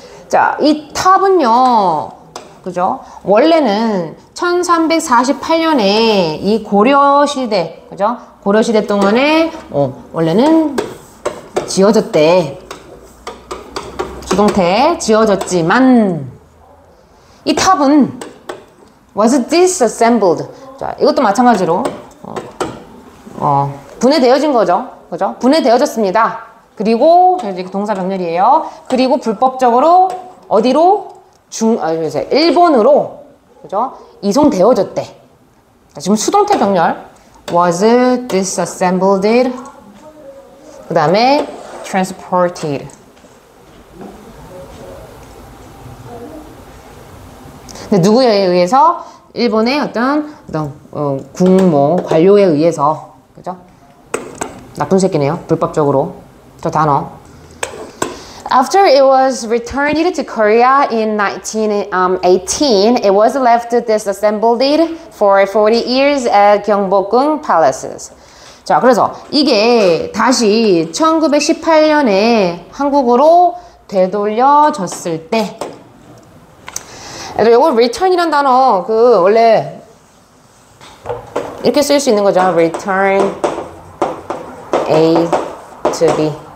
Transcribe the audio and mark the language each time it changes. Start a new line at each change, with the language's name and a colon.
Korean: 자, 이 탑은요, 그죠? 원래는 1348년에 이 고려 시대, 그죠? 고려 시대 동안에 원래는 지어졌대. 수동태 지어졌지만 이 탑은
English: was disassembled.
Korean: 자, 이것도 마찬가지로 분해되어진 거죠. 그죠? 분해되어졌습니다. 그리고 이제 동사 병렬이에요. 그리고 불법적으로 어디로 일본으로 그죠? 이송되어졌대. 자, 지금 수동태 병렬
English: was disassembled.
Korean: 그 다음에 transported. 누구에 의해서? 일본의 어떤 국모, 관료에 의해서. 그죠? 나쁜 새끼네요. 불법적으로. 저 단어.
English: After it was returned to Korea in 1918, it was left disassembled for 40 years at Gyeongbokgung Palaces.
Korean: 자, 그래서 이게 다시 1918년에 한국으로 되돌려졌을 때 이거 return이란 단어 원래 이렇게 쓸 수 있는 거죠.
English: return A to B.